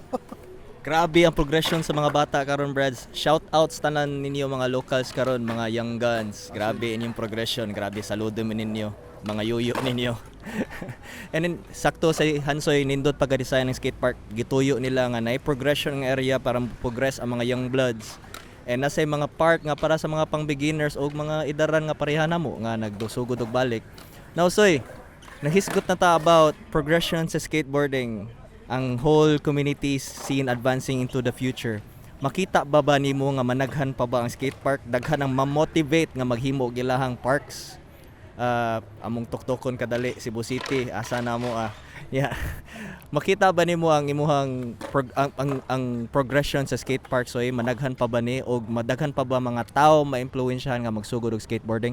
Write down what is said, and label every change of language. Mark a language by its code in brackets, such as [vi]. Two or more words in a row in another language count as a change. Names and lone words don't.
[ceb] Grabe ang progression sa mga bata karon, Brads. Shout out sa tanan ninyo mga locals karon, mga [en] young guns. [ceb] Grabe inyong progression, grabe saludo mi ninyo, mga yuyo ninyo. [en] And then [ceb] sakto sa Hansoy nindot pagka-design ng [en] skate park, [ceb] gituyo nila nga nay progression ng area para progress ang mga [en] young bloods. [ceb] And nasa mga park nga para sa mga pang beginners o mga idaran nga pareha namo nga nagdusugod og balik. Now soy, nahisgot na ta about progression sa skateboarding. [en] Ang whole community scene advancing into the future. [ceb] Makita ba nimo nga managhan pa ba ang skate park? Daghan ang ma-motivate nga maghimo og ilahang parks. Among tuktokon kadali Cebu City asa na mo yeah. Makita ba nimo ang imuhang ang progression sa [en] skate park [ceb] so managhan pa ba ni og madaghan pa ba mga tao maimpluwensyahan nga magsugod og skateboarding?